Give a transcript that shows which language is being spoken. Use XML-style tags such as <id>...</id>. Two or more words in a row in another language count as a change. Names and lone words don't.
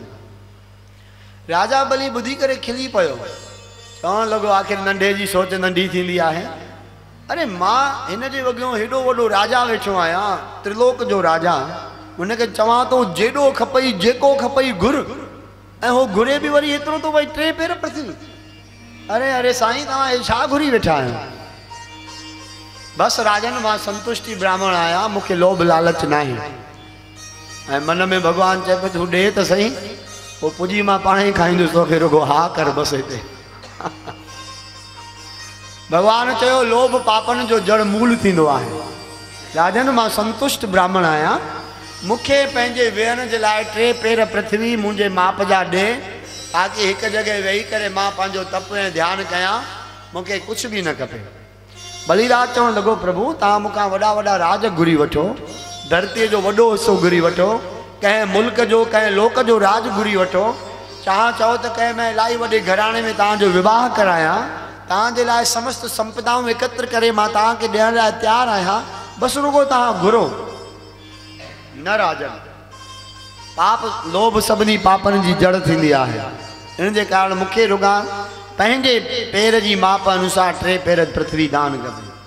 <sd>राजा बलि ॿुधी करे खिली पियो, चवण लॻो आख़िर नंढे जी सोच नंढी थींदी आहे। अरे मां हिन जे वॻियो हेॾो वॾो राजा वेठो आहियां, त्रिलोक जो राजा, उनखे चवां थो जेॾो खपई जेको खपई घुर, ऐं हो घुरे बि वरी एतिरो तो भाई 3 पेर पृथ्वी। अरे अरे साईं तव्हां छा घुरी वेठा आहियो? बस राजन मां संतुष्टि ब्राह्मण आहियां, मूंखे लोभ लालच न आहे। ऐं मन में भगवान चए पियो तूं ॾे त सही, पोइ पुॼी मां पाण ई खाईंदुसि, तोखे रुगो हा कर बसि हिते। भगवान चयो लोभ पापन जो जड़ मूल थींदो आहे। राजन मां संतुष्ट ब्राह्मण आहियां, मूंखे पंहिंजे वेहण जे लाइ 3 पेर पृथ्वी मुंहिंजे माप जा ॾे, ताकि हिकु जॻह वेही करे मां पंहिंजो तप ऐं ध्यानु कयां मूंखे कुझु बि न खपे। बलिराज चवणु लॻो प्रभु तव्हां मूंखां वॾा वॾा राज घुरी वठो, धरतीअ जो वॾो हिसो घुरी वठो, कंहिं मुल्क जो कंहिं लोक जो राज घुरी वठो, चओ त कंहिं मैं इलाही वॾे घराणे में तव्हांजो विवाह करायां, तव्हांजे लाइ समस्त संपदाऊं एकत्र करे मां तव्हांखे ॾियण लाइ तयारु आहियां, बसि रुगो तव्हां घुरो। न राजन, पाप लोभ सभिनी पापनि जी जड़ थींदी आहे, इन जे कारण मूंखे रुॻा पंहिंजे पेर जी माप अनुसार 3 पेर पृथ्वी दान कबी।</sd>